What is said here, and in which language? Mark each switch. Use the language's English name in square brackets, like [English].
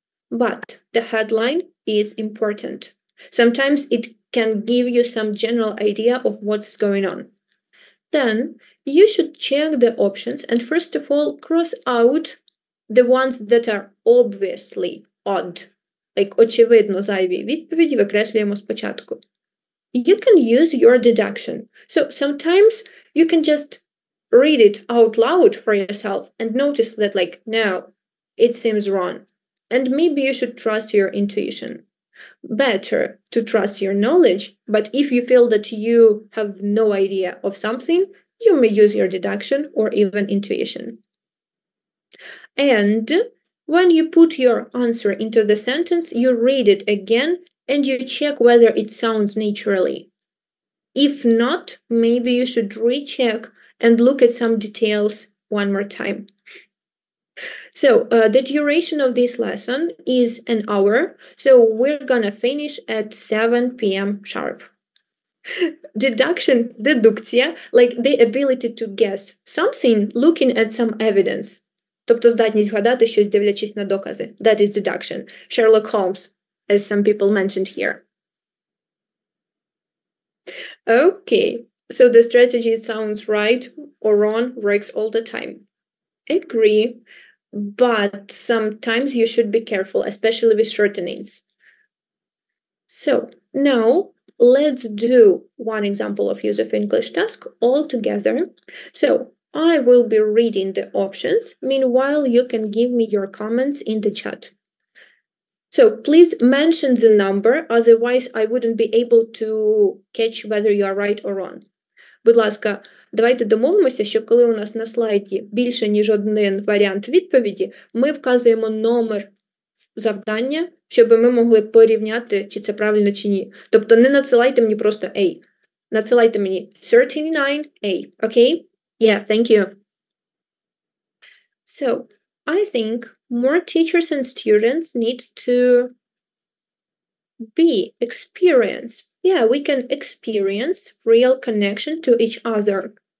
[English] But the headline is important. Sometimes it can give you some general idea of what's going on. Then you should check the options and first of all cross out the ones that are obviously odd. [Ukrainian] Like очевидно зайві відповіді викреслюємо спочатку. [English] You can use your deduction. So sometimes you can just read it out loud for yourself and notice that like, no, it seems wrong. And maybe you should trust your intuition. Better to trust your knowledge, but if you feel that you have no idea of something, you may use your deduction or even intuition. And when you put your answer into the sentence, you read it again and you check whether it sounds naturally. If not, maybe you should recheck and look at some details one more time. So the duration of this lesson is an hour, so we're gonna finish at 7 p.m. sharp. Deduction, дедукція, like the ability to guess something looking at some evidence. [Ukrainian] Тобто здатність вгадати щось, дивлячись на докази. [English] That is deduction. Sherlock Holmes, as some people mentioned here. Okay, so the strategy sounds right or wrong, works all the time. Agree, but sometimes you should be careful, especially with shortenings. So now let's do one example of use of English task all together. So I will be reading the options. Meanwhile, you can give me your comments in the chat. So please mention the number, otherwise I wouldn't be able to catch whether you are right or wrong. [Ukrainian] Будь ласка, давайте домовимося, що коли у нас на слайді більше, ніж один варіант відповіді, ми вказуємо номер завдання, щоб ми могли порівняти, чи це правильно, чи ні. Тобто не надсилайте мені просто A. Надсилайте мені 39A, [English] okay? Yeah, thank you. So, I think more teachers and students need to be experienced. Yeah, we can experience real connection to each other.